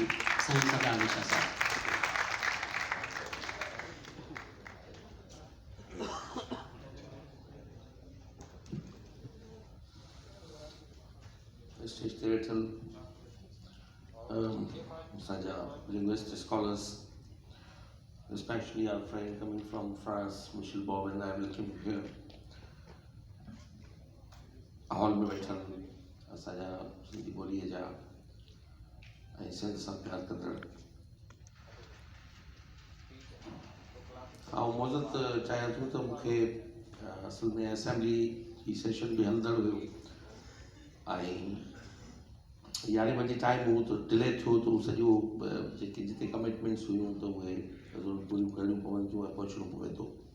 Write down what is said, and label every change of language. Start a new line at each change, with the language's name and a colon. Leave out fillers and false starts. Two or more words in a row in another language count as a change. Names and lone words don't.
Sindhi: साईं सरदार अली शाह साहब।
English: Stage
Sindhi: ते वेठल असांजा
English: linguist scholars, especially our friend coming from France, Michel Bowen, I welcome you here.
Sindhi: हॉल में वेठल असांजा सिंधी ॿोलीअ जा ऐं सिंध सां प्यार कंदड़, ऐं मौज़त चाहियां थो त मूंखे असल में असेंबली जी सेशन बि हलंदड़ हुयो ऐं 11 बजे टाइम हो तो डिले थियो तो सॼो जेके जिते कमिटमेंट्स हुयूं त उहे पूरियूं करणियूं पवंदियूं ऐं पहुचणो पवे थो।